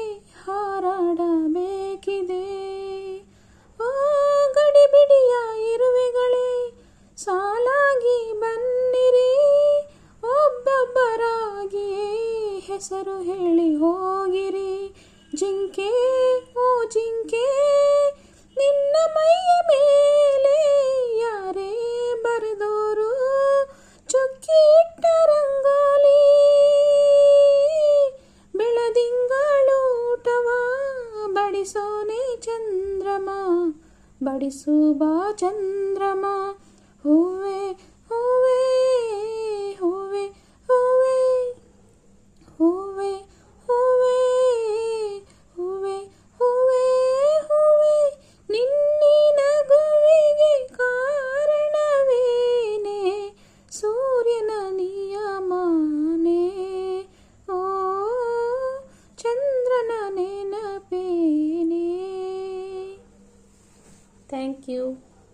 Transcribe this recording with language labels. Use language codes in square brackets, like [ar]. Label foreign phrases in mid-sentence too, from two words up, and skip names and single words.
[kn] ಹಾರಾಡಬೇಕಿದೆ ಓ ಗಡಿಬಿಡಿಯ ಇರುವೆಗಳೇ ಸಾಲಾಗಿ ಬನ್ನಿರಿ ಒಬ್ಬೊಬ್ಬರಾಗಿಯೇ ಹೆಸರು ಹೇಳಿ ಹೋಗಿರಿ ಜಿಂಕೆ ಓ ಜಿಂಕೆ ನಿನ್ನ ಮೈಯ ಮೇಲೆ ಯಾರೇ ಬರೆದೋರು ಚುಕ್ಕಿ ಇಟ್ಟ ರಂಗೋಲಿ ಬೆಳದಿಂಗಳೂಟವ ಬಡಿಸೋನೆ ಚಂದ್ರಮ ಬಡಿಸು ಬಾ ಚಂದ್ರಮ ಹೂವೆ ಹೂವೆ ಹೂವೆ ಹೂವೆ ಹೂವೆ ಹೂವೆ ಹೂವೆ ಹೂವೆ ಹೂವೆ ನಿನ್ನಿ ನಗುವಿಗೆ ಕಾರಣವೇನೇ ಸೂರ್ಯನ ನಿಯಮನೇ ಓ ಚಂದ್ರನ ನೆನಪೇನೇ [en] thank you.